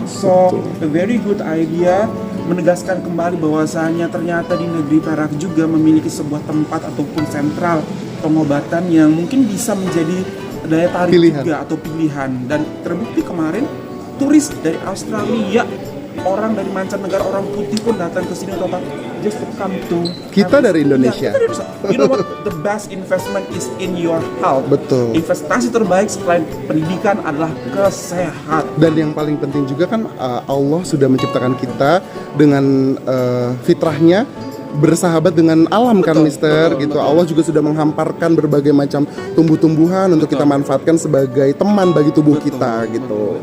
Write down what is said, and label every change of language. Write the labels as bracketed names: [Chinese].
[English] So, a very good idea, [Indonesian] menegaskan kembali bahwasanya ternyata di negeri Perak juga memiliki sebuah tempat ataupun sentral pengobatan yang mungkin bisa menjadi daya tarik juga atau pilihan. Dan terbukti kemarin turis dari Australia, orang dari mancanegara, orang putih pun datang ke sini untuk [English] just to come to [Indonesian] kita dari Indonesia. Ya, kita dari, [English] you know what, the best investment is in your health. [Indonesian] Betul. Investasi terbaik selain pendidikan adalah kesehatan. Dan yang paling penting juga kan Allah sudah menciptakan kita dengan fitrahnya bersahabat dengan alam kan Mister gitu. Allah juga sudah menghamparkan berbagai macam tumbuh-tumbuhan untuk kita manfaatkan sebagai teman bagi tubuh kita gitu.